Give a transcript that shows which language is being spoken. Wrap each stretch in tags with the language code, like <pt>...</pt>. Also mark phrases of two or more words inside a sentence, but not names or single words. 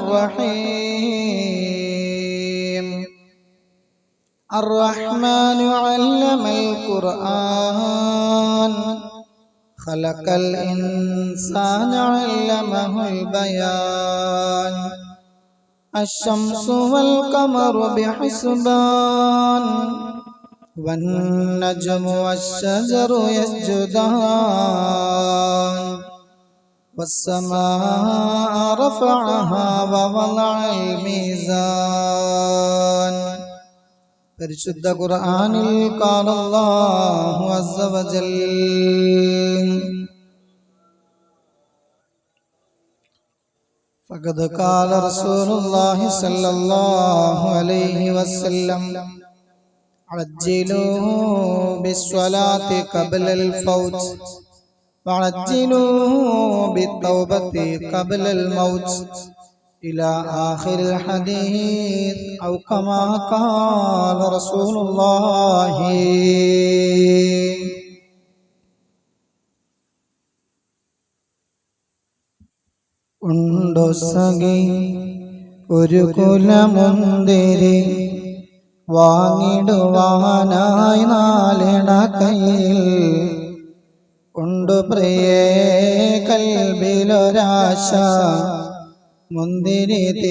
<ar>الرحيم الرحمن علم القرآن خلق الإنسان علمه البيان الشمس والقمر بحسبان والنجم والشجر يسجدان والسماء رفعها ووضع الميزان</ar> <ml>പരിശുദ്ധ ഖുർആനിൽ</ml> <ar>قال الله عز وجل فقد قال رسول الله صلى الله عليه وسلم عجلوا بالصلاة قبل الفوت وعجلوا بالتوبة قبل الموت إلى آخر الحديث أو كما قال رسول الله</ar> <ml>ഉണ്ടോ സഖി ഒരു കുലമുന്തിരി വാങ്ങിടുവാനായി നാലിട കയ്യിൽ ഉണ്ടു പ്രിയേ കൽബിലൊരാശ മുന്തിരി</ml>